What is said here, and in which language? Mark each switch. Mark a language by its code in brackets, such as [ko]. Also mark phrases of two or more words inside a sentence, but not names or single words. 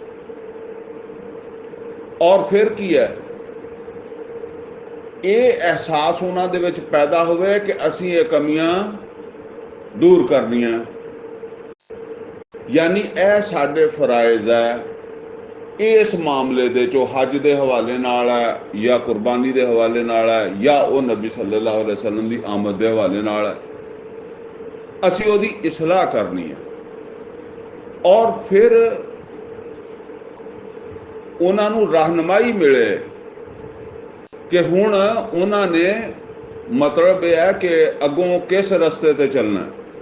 [pa] اور پھر کی ہے، یہ احساس انہاں دے وچ پیدا ہووے کہ اسیں یہ کمیاں دور کرنیاں، یعنی یہ ساڈے فرائض ہے، اس معاملے دے چو حج کے حوالے نال ہے یا قربانی کے حوالے نال ہے یا وہ نبی [ar] صلى الله عليه وسلم [pa] کی آمد کے حوالے نال ہے، اسی اسدی اصلاح کرنی ہے. اور پھر انہوں نے رہنمائی ملے کہ ہن انہوں نے مطلب یہ ہے کہ اگوں کس رستے تے چلنا ہے.